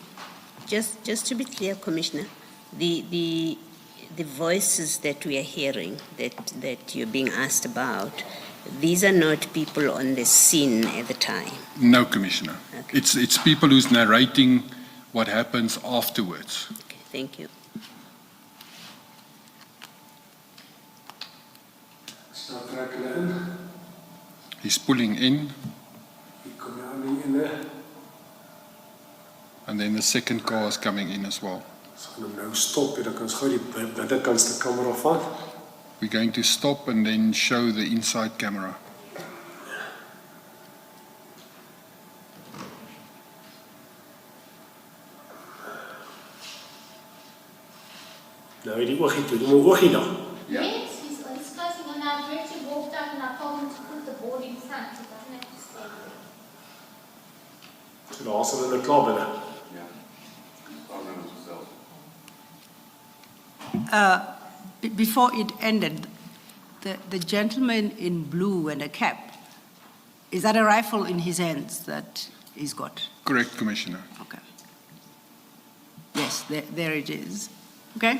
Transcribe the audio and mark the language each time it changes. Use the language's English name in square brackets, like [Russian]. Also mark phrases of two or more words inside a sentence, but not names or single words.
[English] Just to be clear, Commissioner, the voices that we are hearing, that you're being asked about, these are not people on the scene at the time. No, Commissioner. Okay. It's people who's narrating what happens afterwards. Okay, thank you. [Afrikaans] Start trek hulle in. [English] He's pulling in, [Afrikaans] Hier kom jy aan die ene. [English] and then the second car is coming in as well. [Afrikaans] Ons gaan hom nou stop, dan kan ons gou die binnekanste kamera vat. [English] We're going to stop and then show the inside camera. [Afrikaans] Nou die oogie toe, die oogie dan. [English] Yes, he's closing on our director walked up and I told him to put the board in front. He doesn't have to stay there. [Afrikaans] So daar is hulle klaar binne. [English] Before it ended, the gentleman in blue and a cap, is that a rifle in his hands that he's got? Correct, Commissioner. Okay. Yes, there it is. Okay?